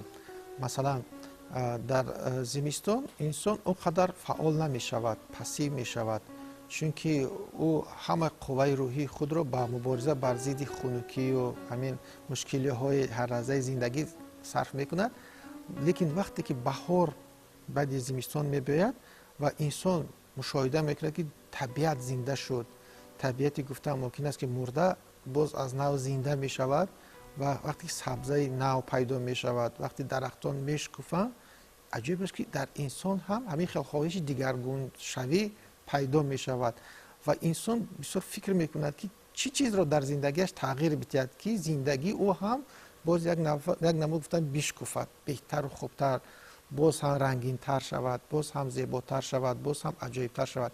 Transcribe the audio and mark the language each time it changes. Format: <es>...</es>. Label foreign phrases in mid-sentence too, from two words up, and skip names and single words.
<tg>масалан дар зимистон инсон онқадар фаъол намешавад, пассив мешавад, чунки ӯ ҳама қувваи рӯҳии худро бо мубориза бар зидди хунукӣ ва ҳамин мушкилиҳои ҳар лаҳзаи зиндагӣ сарф мекунад. лекин вақте ки баҳор баъди зимистон мебиёяд ва инсон мушоҳида мекуна ки табиат зинда шуд. табиати гуфтам мумкин аст ки мурда боз аз нав зинда мешавад ва вақте сабзаи нав пайдо мешавад, вақте дарахтон мешкуфанд, аҷиб аст ки дар инсон ҳам ҳамин хел хоҳиши дигаргуншавӣ пайдо мешавад ва инсон бисёр фикр мекунад ки чӣ чизро дар зиндагиаш тағйир бидиҳад ки зиндагӣ ӯ ҳам боз як намуд гуфтан бишкуфад, беҳтару хубтар, боз ҳам рангинтар шавад, боз ҳам зеботар шавад, боз ҳам аҷоибтар шавад.</tg>